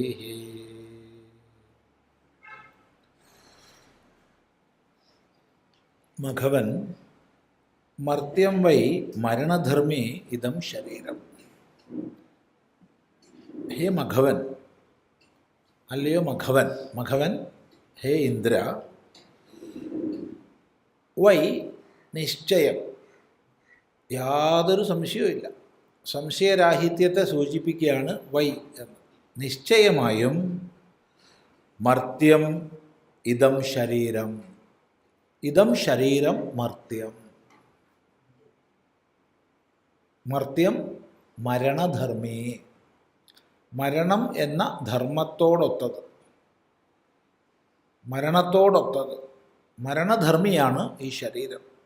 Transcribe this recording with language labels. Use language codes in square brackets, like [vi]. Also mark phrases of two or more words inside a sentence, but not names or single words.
[sa] मघवन मर्त्यं वै मरणधर्मी इदं शरीरम। हे मघवन, अല്ലയോ मघवन, मघवन हे इंद्र, वै निश्चയം, [ml] യാതൊരു സംശയവുമില്ല, സംശയരാഹിത്യത്തെ സൂചിപ്പിക്കുകയാണ് വൈ എന്ന്. [sa] നിശ്ചയമായും മർത്യം ഇദം ശരീരം, ഇദം ശരീരം മർത്യം. മർത്യം മരണധർമ്മി, [ml] മരണം എന്ന ധർമ്മത്തോടൊത്തത്, മരണത്തോടൊത്തത്, മരണധർമ്മിയാണ് ഈ ശരീരം.